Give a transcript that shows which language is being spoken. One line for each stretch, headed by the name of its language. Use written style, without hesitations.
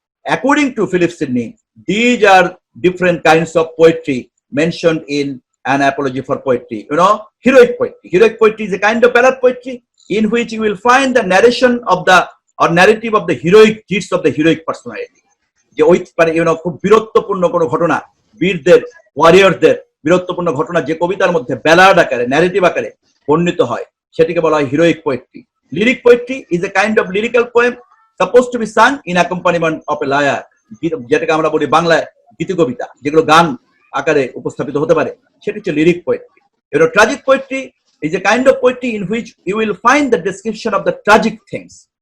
English: According to Philip Sidney, these are different kinds of poetry mentioned in An Apology for Poetry. Heroic poetry. Heroic poetry is a kind of ballad poetry in which you will find the narration of the or narrative of the heroic deeds of the heroic personality.
Bangla: যে ওই খুব বীরত্বপূর্ণ কোনো ঘটনা, বীরদের, ওয়ারিয়রদের বীরত্বপূর্ণ ঘটনা যে কবিতার মধ্যে ballad আকারে, ন্যারেটিভ আকারে বর্ণিত হয়, সেটিকে বলা হয় heroic poetry.
English: lyric poetry is a kind of lyrical poem supposed to be sung in accompaniment of a lyre,
Bangla: যেটাকে আমরা বলি বাংলায় গীতি কবিতা, যেগুলো গান আকারে উপস্থাপিত হতে পারে, সেটি হচ্ছে lyric poetry.
English: Tragic poetry is a kind of poetry in which you will find the description of the tragic things.